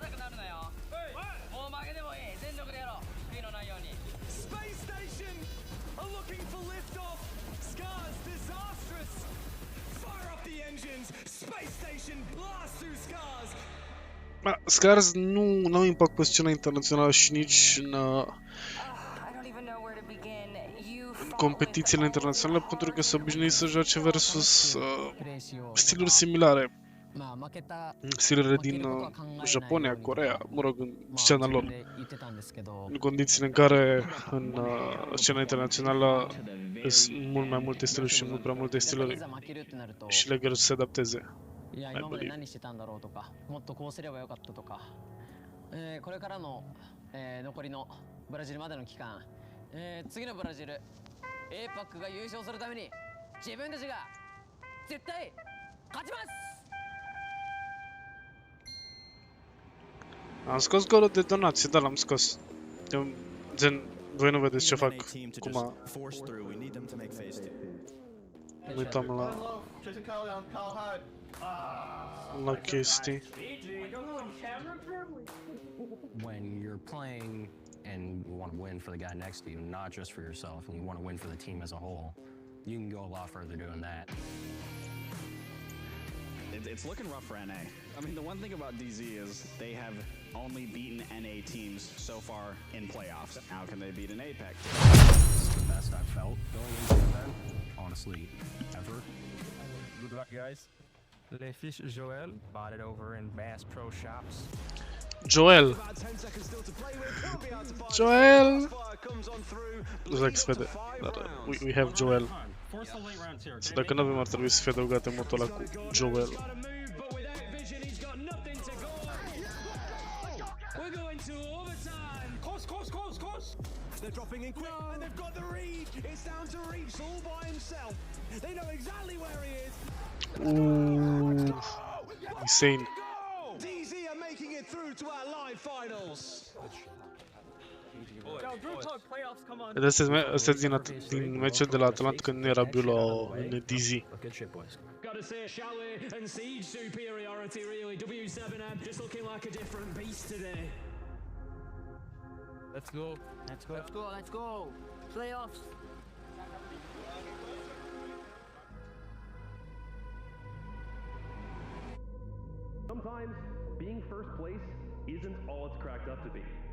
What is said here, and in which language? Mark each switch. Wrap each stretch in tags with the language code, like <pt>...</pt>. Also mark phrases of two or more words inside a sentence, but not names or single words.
<en>Space Station are looking for liftoff. Scars disastrous. Fire up the engines. Space Station blast through Scars.</en> <ro>Ma Scars nu au impact pe scena internațională și nici în competițiile internaționale pentru că se obișnuit să joace versus stiluri similare. Stilele din Japonia, Coreea, mă rog, în scena lor. În condițiile în care în scena internațională sunt mult mai multe stiluri și mult prea multe stiluri și le greu să se adapteze.</ro> <en>I believe.</en> <ja>これからの残りのブラジルまでの期間、次のブラジル APAC が優勝するために自分たちが絶対勝ちます。</ja> <ro>Am scos golul de donație, da, l-am scos. Gen, voi nu vedeți ce fac, cum a... Uitam la chestii.</ro> <en>When you're playing and you want to win for the guy next to you, not just for yourself, and you want to win for the team as a whole, you can go a lot further doing that. It's looking rough for NA. I mean, the one thing about DZ is they have only beaten NA teams so far in playoffs. How can they beat an APEC? It's the best I've felt going into the event, honestly, ever. Good luck, guys. Les fiches Joel bought it over in Bass Pro Shops. Joel! Joel!</en> <ro>Nu știu dacă se vede, dar</ro> <en>we have Joel.</en> <ro>Și dacă nu avem, ar trebui să fie adăugate motul ăla cu Joel.</ro> <en>They're dropping in quick, and they've got the read. It's down to Reeves all by himself. They know exactly where he is. Ooh, insane. DZ are making it through to our live finals.</en> <ro>Astea din meciul de la Atalanta când nu era Biolo în DZ.</ro> <en>Gotta say, Chalet and Siege superiority, really. W7M just looking like a different beast today. Let's go. Let's go. Let's go. Let's go. Playoffs. Sometimes being first place isn't all it's cracked up to be.</en>